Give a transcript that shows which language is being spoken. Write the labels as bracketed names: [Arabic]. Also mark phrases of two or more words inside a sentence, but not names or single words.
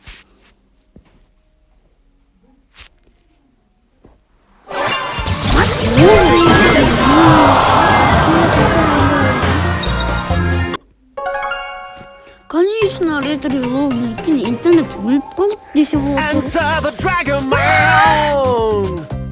[Kazakh] Конечно, ретро-логин үстіне интернет өліп қалды десе болады. [English] Enter the dragon mound!